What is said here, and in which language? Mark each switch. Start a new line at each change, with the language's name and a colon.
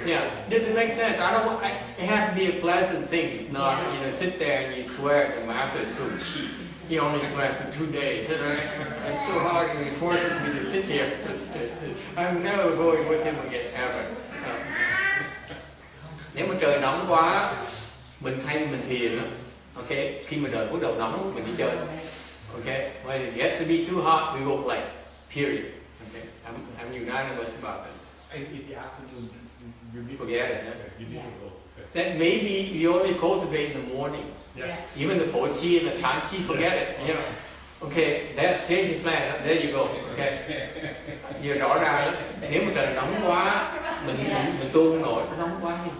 English: Yeah, it doesn't make sense. It has to be a pleasant thing. It's not, sit there and you swear the master is so cheap. He only planned for 2 days. It's too hard and he forces me to sit here. I'm never going with him again, ever.
Vietnamese: Nếu mà trời nóng quá, mình thiền đó. Okay, khi mà trời bắt đầu nóng, mình đi chơi.
English: Okay, when it gets to be too hot, we go play. Period. Okay, I'm unanimous about this. In the afternoon, you need Forget it. You need to go. Then maybe you only cultivate in the morning. Yes. Even the 4-chi and the Chan-chi, forget it. Okay, that's changing plan. There you go. Okay.
Vietnamese: Giờ rõ ràng đó, nếu mà trời nóng quá, mình tu không nổi, nó nóng quá.